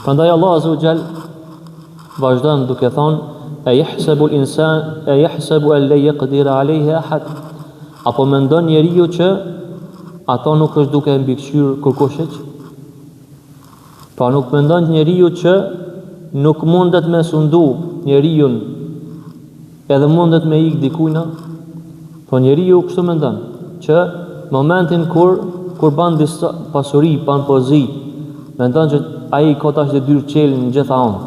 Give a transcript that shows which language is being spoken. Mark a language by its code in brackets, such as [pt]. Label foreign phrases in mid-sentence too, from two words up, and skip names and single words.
[ar] Prandaj الله عز وجل [sq] vazhdon duke thonë: [ar] "أيحسب الإنسان أيحسب أن لا يقدر عليه أحد." [sq] Apo mendon njeriu që ato nuk është duke mbikëqyr kërkush? Pra nuk mendon njeriu që nuk mundet me sundu njeriu edhe mundet me ik dikujna? Po njeriu kështu mendon që momentin kur ban disa pasuri, ban pozi, mendon që ai ka tash detyrë qelë në gjitha anët.